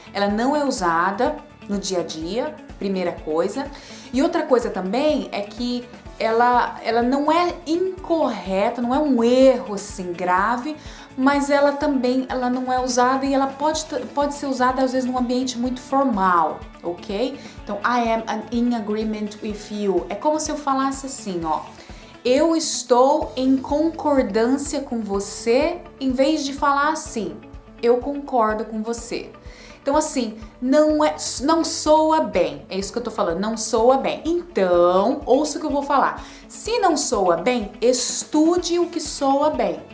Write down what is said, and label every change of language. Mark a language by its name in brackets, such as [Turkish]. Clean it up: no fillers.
[Portuguese] Ela não é usada no dia a dia, primeira coisa. E outra coisa também é que ela não é incorreta, não é um erro assim grave, mas ela não é usada e ela pode ser usada às vezes num ambiente muito formal, ok? [English] Então, I am in agreement with you. [Portuguese] É como se eu falasse assim, ó. Eu estou em concordância com você, em vez de falar assim, eu concordo com você. Então assim, não soa bem, é isso que eu tô falando, não soa bem. Então, ouça o que eu vou falar. Se não soa bem, estude o que soa bem.